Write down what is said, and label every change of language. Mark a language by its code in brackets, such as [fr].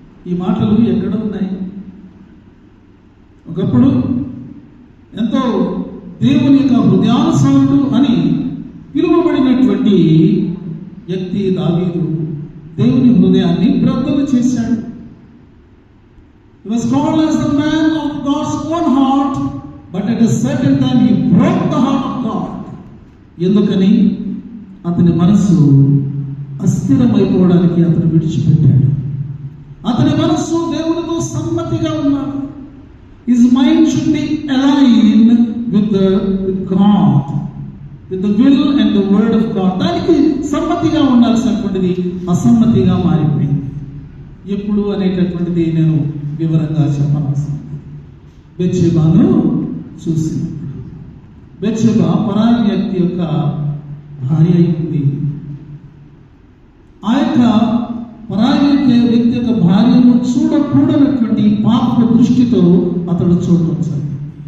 [te] ఈ మాటలు ఎక్కడ ఉన్నాయి? ఒకప్పుడు ఎంతో దేవుని యొక్క హృదయానుసారుడు అని పిలువబడినటువంటి వ్యక్తి దావీదు దేవుని హృదయాన్ని బ్రద్దలు చేశాడు. [en] He was called as the man of God's own heart, but at a certain time he broke the heart of God. [te] ఎందుకని? అతని మనస్సు అస్థిరమైపోవడానికి అతను విడిచిపెట్టాడు. అతని మనస్సు దేవునితో సమ్మతిగా ఉన్నాడు. [en] His mind should be aligned with God, with the will and the word of God. [te] దానికి సమ్మతిగా అనేటటువంటిది అసమ్మతిగా మారిపోయింది. ఎప్పుడు అనేటటువంటిది నేను వివరంగా చెప్పనవసరం. బెత్షెబాను చూసినప్పుడు, బెత్షెబా పరాయి వ్యక్తి యొక్క భార్య అయింది. ఆ యొక్క పరాయి వ్యక్తి యొక్క భార్యను చూడకూడనటువంటి పాపపు దృష్టితో అతడు చూడటం జరిగింది.